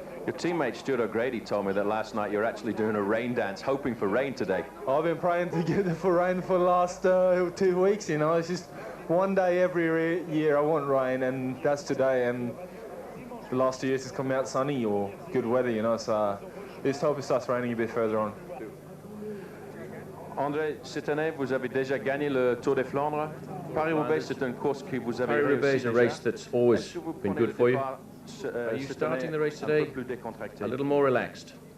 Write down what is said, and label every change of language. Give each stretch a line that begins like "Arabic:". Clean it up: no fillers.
English: Your teammate Stuart O'Grady told me that last night you're actually doing a rain dance, hoping for rain today. I've been praying to get it for rain for the last 2 weeks. You know, it's just one day every year I want rain, and that's today. And the last 2 years it's come out sunny or good weather. You know, so let's hope it starts raining a bit further on.
French: André, cette année, vous avez déjà gagné le Tour des Flandres. Paris-Roubaix, c'est une course que vous avez réussi.
English: Paris-Roubaix is a race that's always been good for you. Are you starting the race today a little more relaxed?